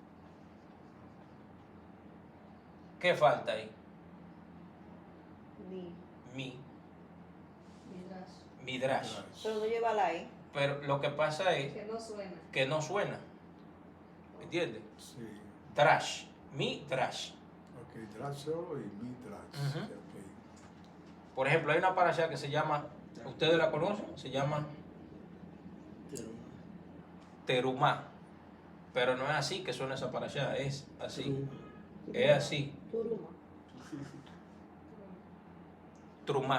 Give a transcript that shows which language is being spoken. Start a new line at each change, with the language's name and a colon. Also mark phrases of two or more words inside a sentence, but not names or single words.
Spanish: ¿Qué falta ahí? Midrash. Pero no lleva la E. Pero lo que pasa es que no suena. ¿Entiendes? Sí. Drash. Midrash. Ok, Drash solo y Midrash. Ujú. Okay. Por ejemplo, hay una parasha que se llama, ¿ustedes la conocen? Se llama Terumá. Pero no es así que suena esa parasha, es así. Es así. Trumá.